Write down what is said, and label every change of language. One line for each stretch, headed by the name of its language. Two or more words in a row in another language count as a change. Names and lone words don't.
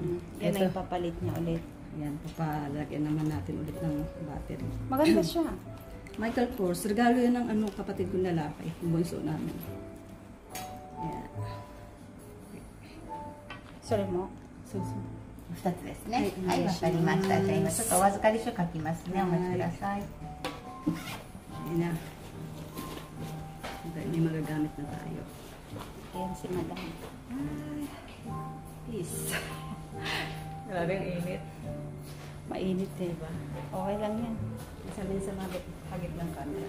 Filipino: Yan na yung papalit niya ulit. Ayan, papalagyan naman natin ulit ng battery. Maganda siya. Michael Kors. Regalo yun ng kapatid kong lalaki. Yung bunso namin. Ayan. Sorry mo. So.
Japanese: 2 つですね。はい、わかりました。じゃあ今ちょっとお預かり書書きますね。お待ちください。
Filipino: Ayan na. May magagamit na tayo. Ayan si Madam. Ay, peace. Grabe ang init. Mainit ba? Okay lang yan. Sabihin sa mga hagit ng camera.